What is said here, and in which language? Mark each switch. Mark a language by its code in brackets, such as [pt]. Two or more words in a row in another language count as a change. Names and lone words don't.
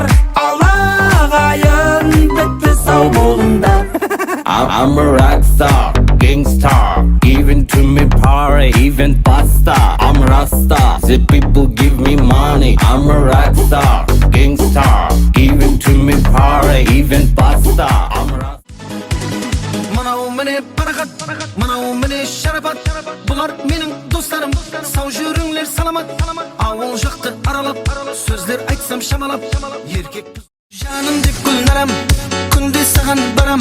[kk] Алағайын бітті сау болыңдар. [en] I'm a rock star, gangstar, giving to me power, even pasta. I'm Rasta, the people give me money. I'm a rock star, gangstar, giving to me power, even pasta. I'm Rasta. [kk] Манау міне парағат, манау міне шарапат, бұлар менің достарым, сау жүріңлер саламат. Ауыл жақты аралап, сөздер айтсам шамалап, еркек жаным деп гүлнарам, күнде саған барам.